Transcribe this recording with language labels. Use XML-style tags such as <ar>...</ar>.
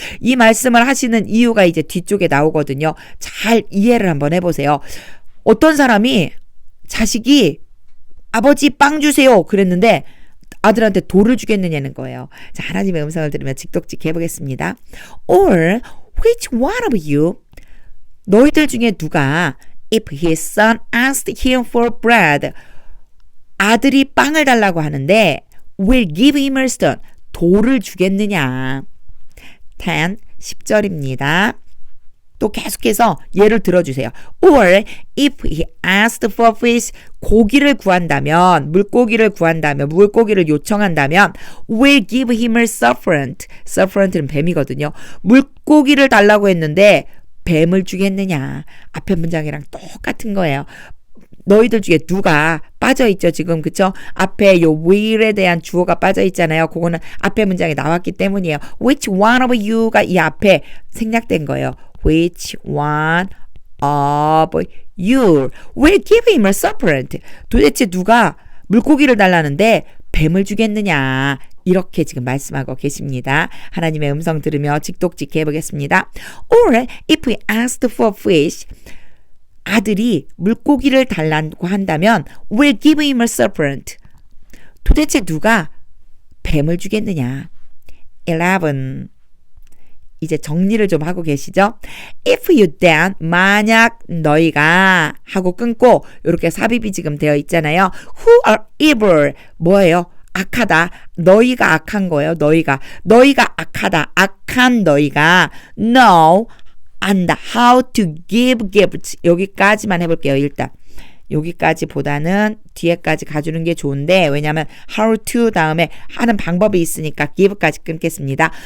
<ko>이 말씀을 하시는 이유가 이제 뒤쪽에 나오거든요. 잘 이해를 한번 해보세요. 어떤 사람이 자식이 아버지 빵 주세요 그랬는데 아들한테 돌을 주겠느냐는 거예요. 자, 하나님의 음성을 들으면 직독직 해보겠습니다.</ko> <en>Or which one of you</en> <ko>너희들 중에 누가</ko> <en>if his son asked him for bread</en> <ko>아들이 빵을 달라고 하는데</ko> <en>will give him a stone</en> <ko>돌을 주겠느냐 10절입니다. 또 계속해서 예를 들어주세요.</ko> <en>Or if he asked for fish</en> <ko>고기를 구한다면 물고기를 구한다면 물고기를 요청한다면</ko> <en>will give him a serpent serpent는</en> <ko>뱀이거든요. 물고기를 달라고 했는데 뱀을 주겠느냐 앞에 문장이랑 똑같은 거예요. 너희들 중에 누가 빠져있죠 지금 그쵸? 앞에 요 will에 대한 주어가 빠져있잖아요. 그거는 앞에 문장에 나왔기 때문이에요.</ko> <en>Which one of you</en> <ko>가 이 앞에 생략된 거예요.</ko> <en>Which one of you will give him a serpent</en> <ko>도대체 누가 물고기를 달라는데 뱀을 주겠느냐 이렇게 지금 말씀하고 계십니다. 하나님의 음성 들으며 직독직 해보겠습니다.</ko> <en>Or if we asked for fish</en> <ko>아들이 물고기를 달라고 한다면</ko> <en>will give him a serpent</en> <ko>도대체 누가 뱀을 주겠느냐 11 이제 정리를 좀 하고 계시죠? If you then 만약 너희가 하고 끊고 이렇게 삽입이 지금 되어 있잖아요.</ko> <en>Who are evil</en> <ko>뭐예요? 악하다. 너희가 악한 거예요. 너희가 악하다. 악한 너희가 know 안다.</ko> <en>How to give gifts</en> <ko>여기까지만 해볼게요. 일단 여기까지보다는 뒤에까지 가주는 게 좋은데 왜냐하면 how to 다음에 하는 방법이 있으니까 give까지 끊겠습니다.</ko>